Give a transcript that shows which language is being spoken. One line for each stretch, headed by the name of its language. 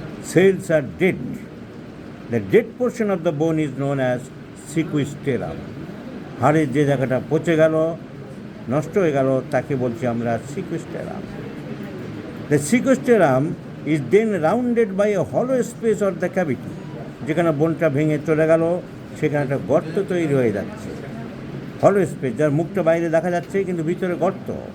English: Cells are dead. The dead portion of the bone is known as sequesterum.
Bangla: হাড়ের যে জায়গাটা পচে গেল, নষ্ট হয়ে গেল, তাকে বলছি আমরা sequesterum.
English: The sequesterum is then rounded by a hollow space or the cavity.
Bangla: যেখানে বোনটা ভেঙে চলে গেল, সেখানে একটা গর্ত তৈরি হয়ে যাচ্ছে, হলো স্পেস, যার মুখটা বাইরে দেখা যাচ্ছে কিন্তু ভিতরে গর্ত।